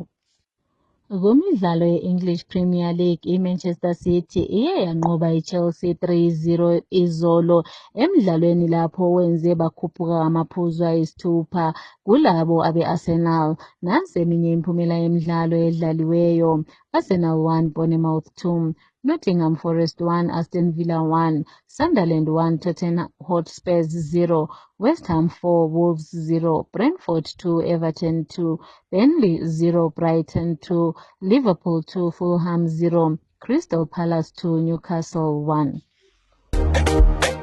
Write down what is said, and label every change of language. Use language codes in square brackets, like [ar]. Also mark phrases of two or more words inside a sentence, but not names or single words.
[zu] Kumidlalo ye-English Premier League, iManchester City iye yanqoba iChelsea 3-0 izolo emidlalweni lapho wenze bakhuphuka amaphuzu ayisithupha kulabo abe-Arsenal. Nansi eminye imiphumela yemidlalo edlaliweyo. Arsenal 1, Bournemouth 2, Nottingham Forest 1, Aston Villa 1, Sunderland 1, Tottenham Hotspurs 0, West Ham 4, Wolves 0, Brentford 2, Everton 2, Burnley 0, Brighton 2, Liverpool 2, Fulham 0, Crystal Palace 2, Newcastle 1.